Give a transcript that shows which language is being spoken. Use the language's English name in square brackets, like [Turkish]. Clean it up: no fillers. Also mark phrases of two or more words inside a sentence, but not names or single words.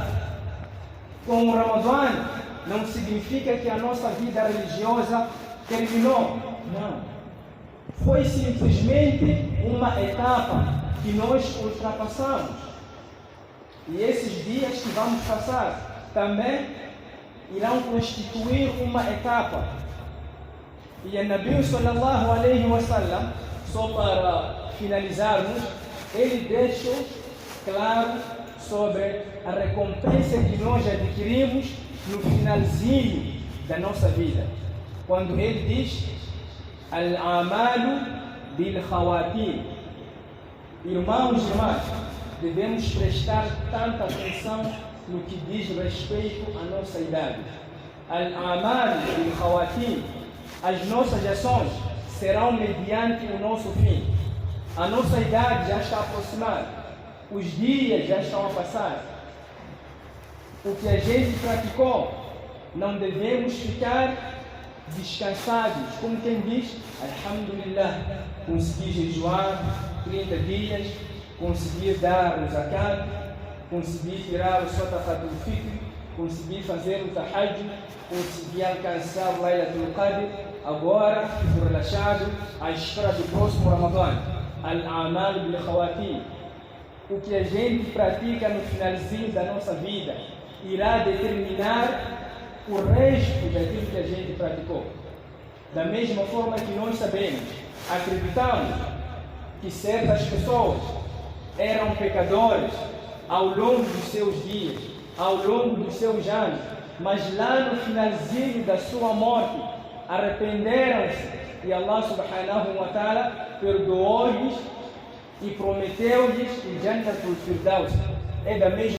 [Portuguese] Com o Ramadã não significa que a nossa vida religiosa terminou. Não. Foi simplesmente uma etapa que nós ultrapassamos. E esses dias que vamos passar também irão constituir uma etapa. E o Nabi [Arabic] صلى الله عليه وسلم, [Portuguese] só para finalizarmos, ele deixou claro sobre a recompensa que nós adquirimos no finalzinho da nossa vida. Quando ele diz [Arabic] الأعمال بالخواتيم. [Portuguese] Irmãos e irmãs, devemos prestar tanta atenção no que diz respeito à nossa idade. [Arabic] الأعمال بالخواتيم. [Portuguese] As nossas ações serão mediante o nosso fim. A nossa idade já está aproximada. Os dias já estão a passar. O que a gente praticou, não devemos ficar descansados. Como quem diz, Alhamdulillah, consegui jejuar 30 dias, consegui dar o zakat, consegui tirar o [Arabic] صدقة الفطر, [Portuguese] consegui fazer o tahajjud, consegui alcançar o Laylatul Qadr, agora fico relaxado à espera do próximo Ramadã. [Arabic] الأعمال بالخواتيم. [Portuguese] O que a gente pratica no finalzinho da nossa vida irá determinar o resto daquilo que a gente praticou. Da mesma forma que nós sabemos, acreditamos que certas pessoas eram pecadores ao longo dos seus dias, ao longo dos seus anos, mas lá no finalzinho da sua morte arrependeram-se e Allah [Arabic] سبحانه وتعالى [Portuguese] perdoou-lhes e prometeu-lhes o Jannatul Firdaus. É da mesma